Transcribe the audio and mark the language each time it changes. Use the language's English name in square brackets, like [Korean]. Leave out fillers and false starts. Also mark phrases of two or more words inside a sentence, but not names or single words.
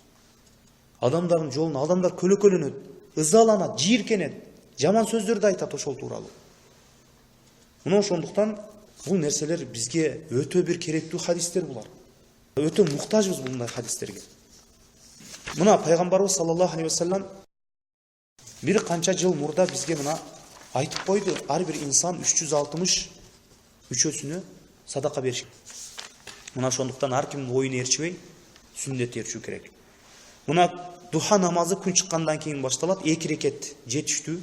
[Kyrgyz] Адамдардын жолуна адамдар көлөкөлөнөт, ызаланат, жийиркенет, жаман сөздөрдү айтат ошол тууралуу. Мына ошондуктан бул нерселер бизге өтө бир керектүү хадистер булар. Өтө муктажбыз мындай хадистерге. Мына пайгамбарыбыз [Arabic] صلى الله عليه وسلم [Kyrgyz] бир канча жыл мурда бизге мына айтып койду, ар бир инсан 360 мүчөсүнө садака бериш. Мына ошондуктан ар кимдин оюн ээрчибей сүннет ээрчүү керек. Мына духа намазы күн чыккандан кийин башталат, 2 рекет жетиштүү.